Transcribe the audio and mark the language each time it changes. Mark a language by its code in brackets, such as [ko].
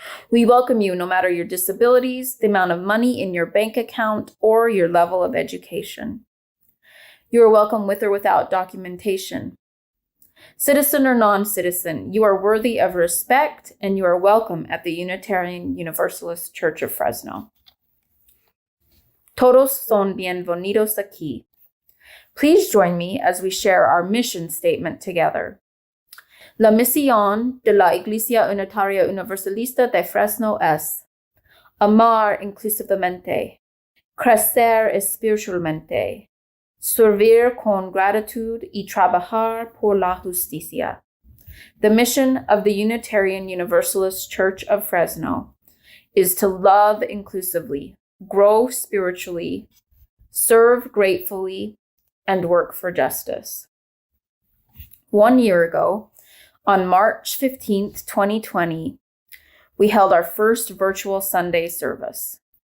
[en] We welcome you no matter your disabilities, the amount of money in your bank account, or your level of education. You are welcome with or without documentation. Citizen or non-citizen, you are worthy of respect and you are welcome at the Unitarian Universalist Church of Fresno. [es] Todos son bienvenidos aquí. [en] Please join me as we share our mission statement together. [es] La misión de la Iglesia Unitaria Universalista de Fresno es amar inclusivamente, crecer espiritualmente, servir con gratitud y trabajar por la justicia. [en] The mission of the Unitarian Universalist Church of Fresno is to love inclusively, grow spiritually, serve gratefully, and work for justice. 1 year ago, on March 15th, 2020, we held our first virtual Sunday service.